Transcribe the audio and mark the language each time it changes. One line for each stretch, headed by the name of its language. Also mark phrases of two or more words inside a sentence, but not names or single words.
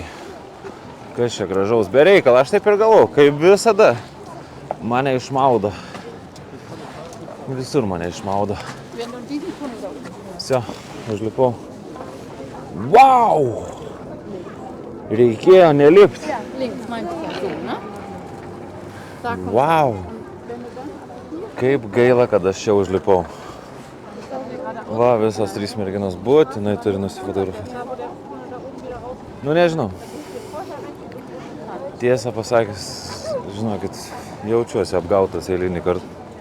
Lithuanian: Kas čia gražaus, be reikalo, aš taip ir galvau, kaip visada. Mane išmaudo. Visur mane išmaudo. Vsio, užlipau. Wow! Reikėjo nelipti.
German: Ja, links meinst du so, ne? Da kommt Wow!
Lithuanian: Kaip gaila, kad aš čia užlipau. Va, visas 3 merginos būtinai turi nusifotografuoti. Nu, nežinau. Tiesą pasakęs, žinokit, jaučiuosi apgautas eilinį kartą.